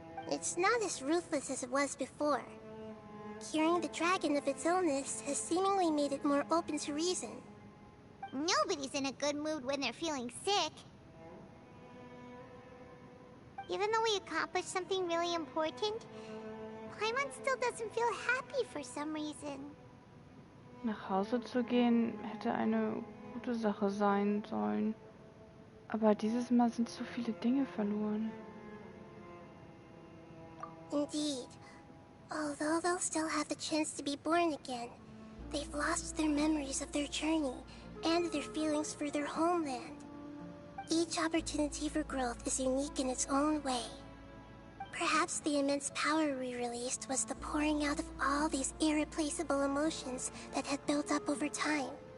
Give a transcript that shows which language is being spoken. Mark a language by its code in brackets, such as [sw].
[en] It's not as ruthless as it was before. Curing the dragon of its illness has seemingly made it more open to reason. Nobody's in a good mood when they're feeling sick. Even though we accomplished something really important, Paimon still doesn't feel happy for some reason. [de] Nach Hause zu gehen hätte eine gute Sache sein sollen. Aber dieses Mal sind so viele Dinge verloren. [en] Indeed. Although they'll still have the chance to be born again, they've lost their memories of their journey and their feelings for their homeland. Each opportunity for growth is unique in its own way. Perhaps the immense power we released was the pouring out of all these irreplaceable emotions that had built up over time.